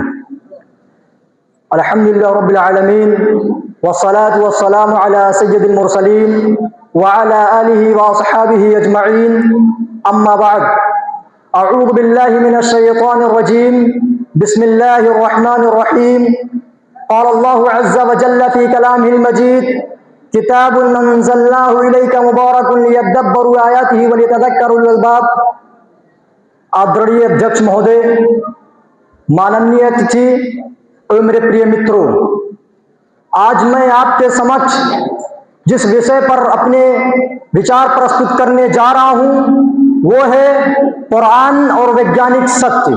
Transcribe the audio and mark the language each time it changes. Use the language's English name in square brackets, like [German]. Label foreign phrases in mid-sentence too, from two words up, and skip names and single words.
[Arabic] الحمد لله رب العالمين والصلاة والسلام على سيد المرسلين وعلى آله وأصحابه أجمعين. أما بعد، أعوذ بالله من الشيطان الرجيم. بسم الله الرحمن الرحيم. قال الله عز وجل في كلامه المجيد، كتاب أنزلناه إليك مبارك ليدبروا آياته وليتذكر أولو الألباب. [Hindi] आदरणीय अध्यक्ष महोदय, माननीय अतिथि और मेरे प्रिय मित्रों, आज मैं आपके समक्ष जिस विषय पर अपने विचार प्रस्तुत करने जा रहा हूं वो है कुरान और वैज्ञानिक सत्य।